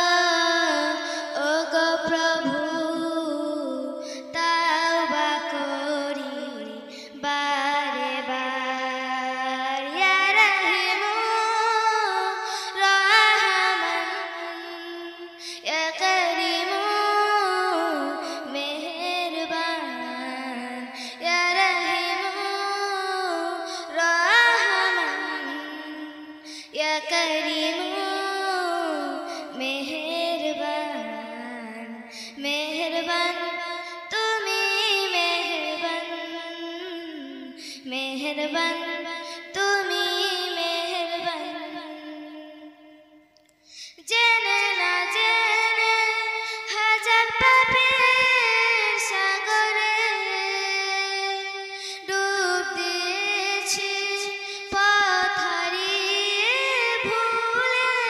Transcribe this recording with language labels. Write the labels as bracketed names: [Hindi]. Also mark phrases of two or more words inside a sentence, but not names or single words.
[Bangla] ওগো প্রভু তাওবা করি বারে বার [Arabic] يا رحيمُ رحمن يا كريمُ [Bangla] মেহেরবান [Arabic] يا رحيمُ رحمن يا كريمُ [Bangla] মেহেরবান মেহেরবান তুমি মেহেরবান मेहरबान তুমি मेहरबान জেনে না জেনে হাজার পাপের সাগরে ডুব দিয়েছি পথ হারিয়ে ভুলে